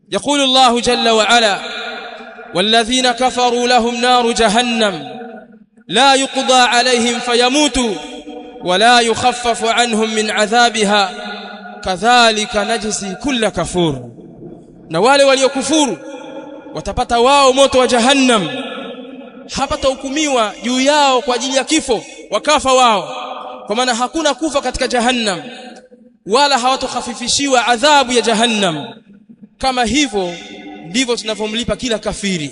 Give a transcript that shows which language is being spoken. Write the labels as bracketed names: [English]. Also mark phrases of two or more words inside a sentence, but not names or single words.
[Arabic] يقول الله جل وعلا والذين كفروا لهم نار جهنم لا يقضى عليهم فيموتوا ولا يخفف عنهم من عذابها كذلك نجزي كل كفور. [Swahili] na wale waliokufuru watapata wao moto wa jahannam, hapata hukumiwa juu yao kwa ajili ya kifo, wakafa wao, kwa maana hakuna kufa katika jahannam wala hawatokhafifishiwa adhabu ya jahannam. Kama hivyo ndivyo tunavyomlipa kila kafiri.